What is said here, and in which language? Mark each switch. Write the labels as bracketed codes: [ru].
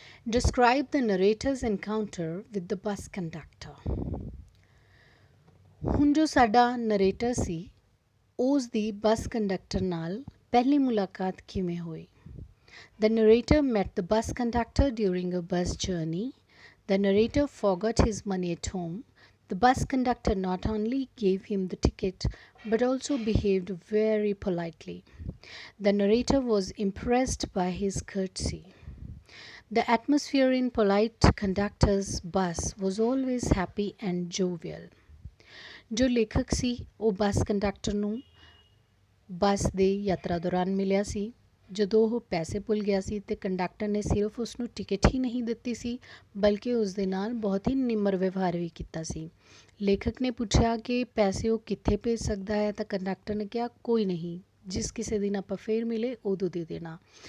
[en] Describe the narrator's encounter with the bus conductor. [pa] ਹੁਣ ਜੋ ਸਾਡਾ ਨਰੇਟਰ ਸੀ ਉਸ ਦੀ ਬੱਸ ਕੰਡਕਟਰ ਨਾਲ ਪਹਿਲੀ ਮੁਲਾਕਾਤ ਕਿਵੇਂ ਹੋਈ? [en] The narrator met the bus conductor during a bus journey. The narrator forgot his money at home. The bus conductor not only gave him the ticket but also behaved very politely. The narrator was impressed by his courtesy. The atmosphere in polite conductor's bus was always happy and jovial. [pa] ਜੋ ਲੇਖਕ ਸੀ ਉਹ bus conductor ਨੂੰ ਬੱਸ ਦੇ ਯਾਤਰਾ ਦੌਰਾਨ ਮਿਲਿਆ ਸੀ। ਜਦੋਂ ਉਹ ਪੈਸੇ ਭੁੱਲ ਗਿਆ ਸੀ ਅਤੇ ਕੰਡਕਟਰ ਨੇ ਸਿਰਫ ਉਸ ਨੂੰ ਟਿਕਟ ਹੀ ਨਹੀਂ ਦਿੱਤੀ ਸੀ ਬਲਕਿ ਉਸ ਦੇ ਨਾਲ ਬਹੁਤ ਹੀ ਨਿਮਰ ਵਿਵਹਾਰ ਵੀ ਕੀਤਾ ਸੀ। ਲੇਖਕ ਨੇ ਪੁੱਛਿਆ ਕਿ ਪੈਸੇ ਉਹ ਕਿੱਥੇ ਭੇਜ ਸਕਦਾ ਹੈ ਤਾਂ ਕੰਡਕਟਰ ਨੇ ਕਿਹਾ ਕੋਈ ਨਹੀਂ, ਜਿਸ ਕਿਸੇ ਦਿਨ ਆਪਾਂ ਫੇਰ ਮਿਲੇ ਉਦੋਂ ਦੇ ਦੇਣਾ।